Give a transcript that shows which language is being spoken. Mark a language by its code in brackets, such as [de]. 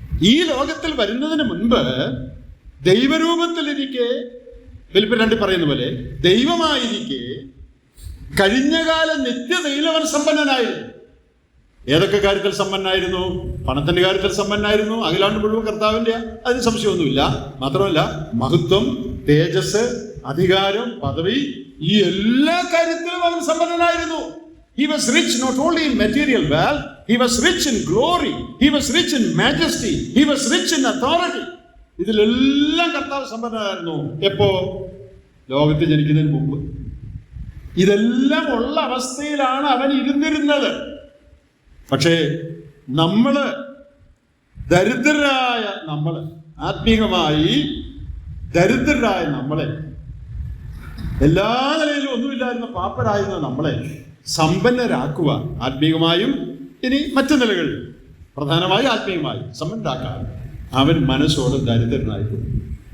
[ml] ഈ ലോകത്തിൽ വരുന്നതിന് മുൻപ് ദൈവരൂപത്തിലിരിക്കെ, ഫിലിപ്പിയർ 2 പറയുന്ന പോലെ ദൈവമായിരിക്കെ കഴിഞ്ഞകാല നിത്യതയിൽ അവൻ സമ്പന്നനായിരുന്നു. ഏതൊക്കെ കാര്യത്തിൽ സമ്പന്നനായിരുന്നു? പണത്തിന്റെ കാര്യത്തിൽ സമ്പന്നനായിരുന്നു. അഖിലാണ്ട് മുഴുവൻ കർത്താവിന്റെ, അതിന് സംശയമൊന്നുമില്ല. മാത്രമല്ല, മഹത്വം, തേജസ്, അധികാരം, പദവി, ഈ എല്ലാ കാര്യത്തിലും അവൻ സമ്പന്നനായിരുന്നു. [en] He was rich not only in material wealth, he was rich in glory, he was rich in majesty, he was rich in authority. [ml] ഇതിലെല്ലാം കർത്താവ് സമ്പന്നനായിരുന്നു. എപ്പോ? ലോകത്തിൽ ജനിക്കുന്നതിന് മുമ്പ്. ഇതെല്ലാം ഉള്ള അവസ്ഥയിലാണ് അവൻ ഇരുന്നിരുന്നത്. പക്ഷേ നമ്മള് ദരിദ്രരായ നമ്മള്, ആത്മീയമായി ദരിദ്രരായ നമ്മളെ, എല്ലാ നിലയിലും ഒന്നുമില്ലായിരുന്ന പാപ്പരായിരുന്ന നമ്മളെ സമ്പന്നരാക്കുക, ആത്മീയമായും ഇനി മറ്റു നിലകളിൽ, പ്രധാനമായി ആത്മീയമായി സമ്പന്നരാക്കാൻ അവൻ മനസ്സോട് ദരിദ്രനായിരുന്നു.